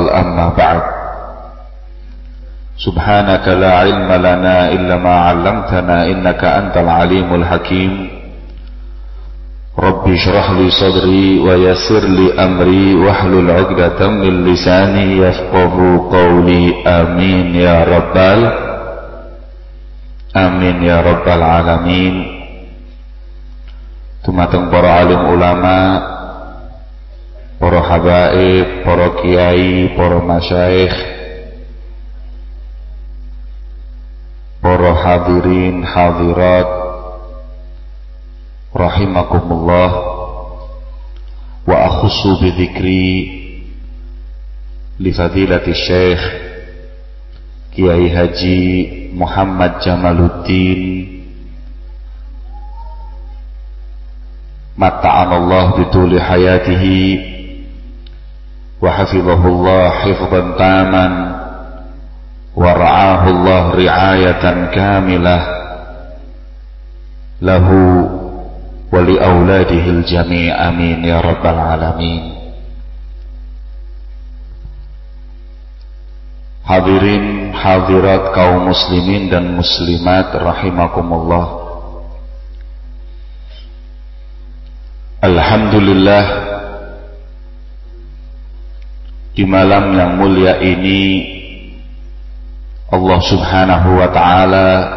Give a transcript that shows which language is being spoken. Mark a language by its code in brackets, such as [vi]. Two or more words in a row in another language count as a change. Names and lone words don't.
[ar] أما بعد، سبحانك لا علم لنا إلا ما علمتنا إنك أنت العليم الحكيم. رب اشرح لي صدري ويسر لي أمري واحلل عقدة من لساني يفقه قولي. آمين يا رب العالمين. [jv] Dumateng para alim ulama, para habaib, para kiai, para masyayikh, para hadirin hadirat [ar] رحمكم الله، وأخص بالذكر لفضيلة الشيخ Kiai Haji Muhammad Jamaluddin متعنا الله بطول حياته وحفظه الله حفظا تاما ورعاه الله رعاية كاملة له ولأولاده الجميع آمين يا رب العالمين. [id] Hadirin hadirat kaum muslimin dan muslimat rahimakumullah. Alhamdulillah, di malam yang mulia ini [ar] الله سبحانه وتعالى